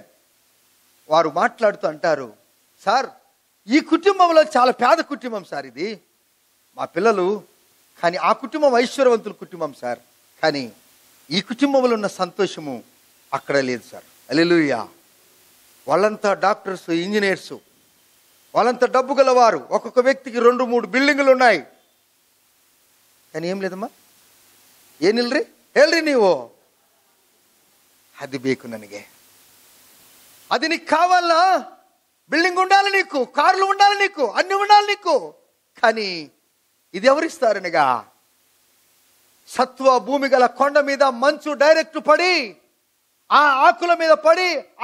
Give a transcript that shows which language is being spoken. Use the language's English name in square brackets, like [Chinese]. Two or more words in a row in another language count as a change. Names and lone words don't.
[Telugu] వారు మాట్లాడుతూ అంటారు, సార్ ఈ కుటుంబంలో చాలా పేద కుటుంబం సార్ ఇది, మా పిల్లలు, కానీ ఆ కుటుంబం ఐశ్వర్యవంతుల కుటుంబం సార్, కానీ ఈ కుటుంబంలో ఉన్న సంతోషము అక్కడ లేదు సార్. హల్లెలూయా. వాళ్ళంతా డాక్టర్స్, ఇంజనీర్సు, వాళ్ళంతా డబ్బు గలవారు. ఒక్కొక్క వ్యక్తికి 2-3 బిల్డింగులు ఉన్నాయి. కానీ ఏం లేదమ్మా. [Kannada] ಏನಿಲ್ರಿ ಹೇಳ್ರಿ ನೀವು? అది ಬೇಕು ನನಗೆ. [Telugu] అది నీకు కావాలా? బిల్డింగ్ ఉండాలి నీకు, కార్లు ఉండాలి నీకు, అన్ని ఉండాలి నీకు. కానీ ఇది ఎవరిస్తారనగా, సత్వ భూమి గల కొండ మీద మంచు డైరెక్ట్ పడి, ఆ ఆకుల మీద పడి, ఆ